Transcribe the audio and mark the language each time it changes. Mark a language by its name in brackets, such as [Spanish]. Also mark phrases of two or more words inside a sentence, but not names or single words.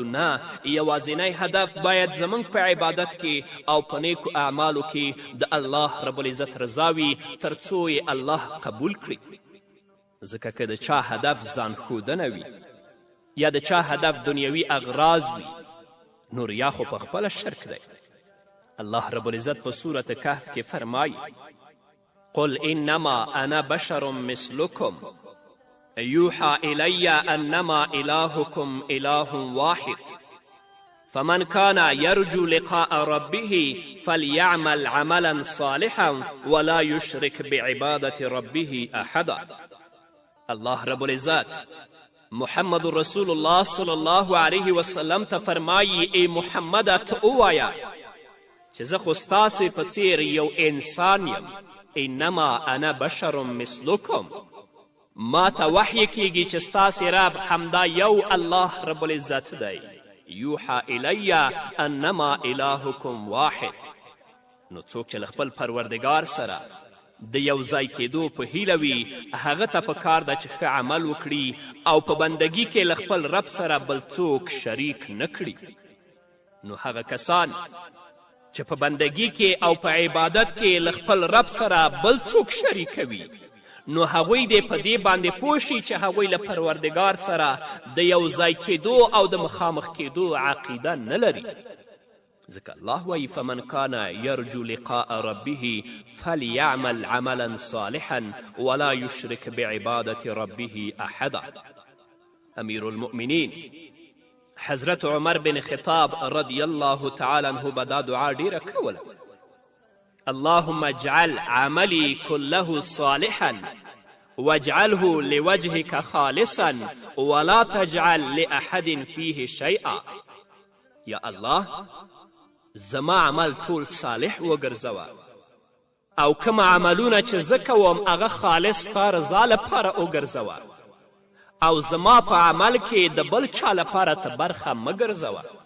[Pashto] نه، یوازینی هدف باید زموږ په عبادت کې او په نیکو اعمالو کې د الله رب العزت رضا وي تر څو یې الله قبول کړي. ځکه که د چا هدف ځان ښودنه وي یا د چا هدف دنیوي اغراض وي نو ریا خو په خپله شرک دی. الله رب العزت په سورة کهف کې فرمایي [Arabic] قل انما انا بشر مثلكم يوحى إلي أنما إلهكم إله واحد فمن كان يرجو لقاء ربه فليعمل عملا صالحا ولا يشرك بعبادة ربه أحدا. [Pashto] الله رب العزت محمد رسول الله [Arabic] صلی الله علیه وسلم [Pashto] ته فرمایي ای محمده ته ووایه چې زه خو ستاسې په څیر یو انسان یم. [Arabic] انما انا بشر مثلکم، [Pashto] ما ته وحی کیږي چې ستاسې رب همدا یو الله رب العزت دی. [Arabic] یوحا الی انما الهکم واحد. [Pashto] نو څوک چې له خپل پروردګار سره د یو ځای کېدو په هیله وي هغه ته په کار ده چې ښه عمل وکړي او په بندګي کې له خپل رب سره بل څوک شریک نه کړي. نو هغه کسان چې په بندګي کې او په عبادت کې له خپل رب سره بل څوک شریکوي نو هغوی دې په دې باندې پوه شي چې هغوی له پروردګار سره د یو ځای کېدو او د مخامخ کېدو عقیده نه لري. ځکه الله وایي [Arabic] فمن کان یرجو لقاء ربه فلیعمل عملا صالحا ولا یشرک بعبادة ربه احدا. [Pashto] امیر المؤمنین حضرت عمر بن خطاب [Arabic] رضی الله تعالی عنه [Pashto] به دا دعا ډیره کوله [Arabic] اللهم اجعل عملي كله صالحا واجعله لوجهك خالصا ولا تجعل لأحد فيه شيئا. [Pashto] یا الله زما عمل ټول صالح وګرځوه او کوم عملونه چې زه کوم هغه خالص ستا رضا لپاره وګرځوه او زما په عمل کې د بل چا لپاره ته برخه مه ګرځوه.